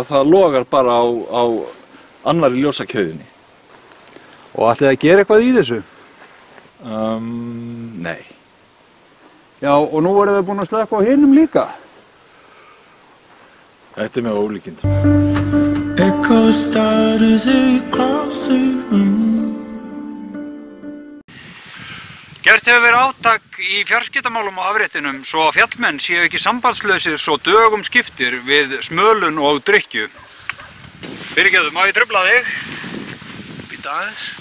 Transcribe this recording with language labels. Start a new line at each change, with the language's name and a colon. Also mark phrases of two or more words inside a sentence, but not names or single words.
Icelandic: Það logar bara á annarri ljósakjöðinni. Og ætlið að gera eitthvað í þessu? Nei. Já, og nú voru við búin að slökkva á hinum líka. Þetta er með ólíkindum.
English: Echo starters across the room.
Icelandic: Gert hefur verið átak í fjarskiptamálum á afréttinum svo að fjallmenn séu ekki sambandslausir svo dögum skiptir við smölun og drykkju. Fyrirgefðu, má ég trufla þig? Bíddu aðeins.